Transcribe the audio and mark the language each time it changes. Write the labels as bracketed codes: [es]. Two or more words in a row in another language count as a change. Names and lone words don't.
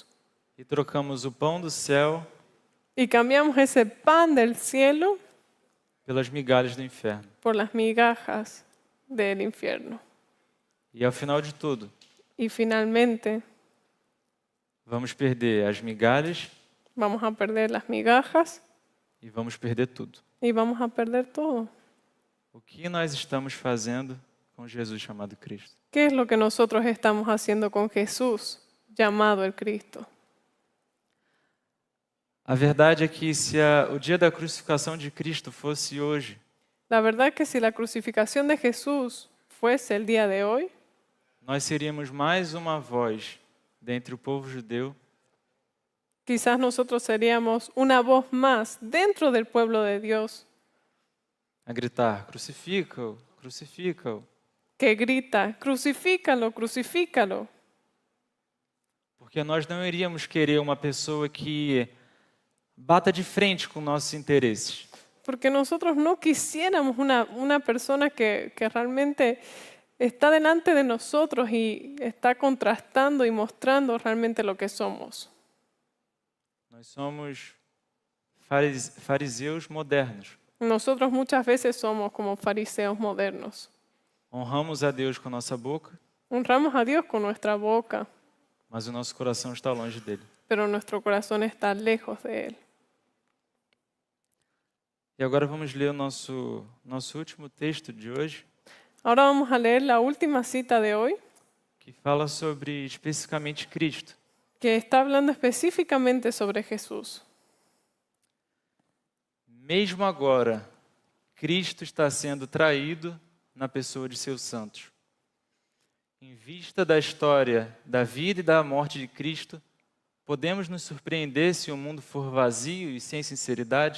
[pt] E trocamos o pão do céu [es] Y cambiamos ese pan del cielo [pt] pelas migalhas do inferno. [es] por las migajas del infierno. [pt] E ao final de tudo, [es] Y finalmente [pt] vamos perder as migalhas [es] vamos a perder las migajas [pt] e vamos perder tudo. [es] y vamos a perder todo. [pt] O que nós estamos fazendo com Jesus chamado Cristo? [es] ¿Qué es lo que nosotros estamos haciendo con Jesús, llamado el Cristo? [pt] A verdade é que se o dia da crucificação de Cristo fosse hoje, [es] La verdad es que si la crucificación de Jesús fuese el día de hoy, [pt] nós seríamos mais uma voz dentre o povo judeu [es] quizás nosotros seríamos una voz más dentro del pueblo de Dios [pt] a gritar: crucifica-o, crucifica-o. [es] que grita, crucifícalo, crucifícalo. [pt] Porque nós não iríamos querer uma pessoa que bata de frente com nossos interesses. [es] Porque nosotros no quisiéramos una persona que realmente está delante de nosotros y está contrastando y mostrando realmente lo que somos. [pt] Nós somos fariseus modernos. [es] Nosotros muchas veces somos como fariseos modernos. [pt] Honramos a Deus com a nossa boca, [es] Honramos a Dios con nuestra boca, [pt] mas o nosso coração está longe dele. [es] pero nuestro corazón está lejos de Él. [pt] E agora vamos ler o nosso último texto de hoje, [es] Ahora vamos a leer la última cita de hoy, [pt] que fala sobre especificamente Cristo. [es] que está hablando específicamente sobre Jesús. [pt] Mesmo agora, Cristo está sendo traído na pessoa de seus santos. Em vista da história da vida e da morte de Cristo, podemos nos surpreender se o mundo for vazio e sem sinceridade?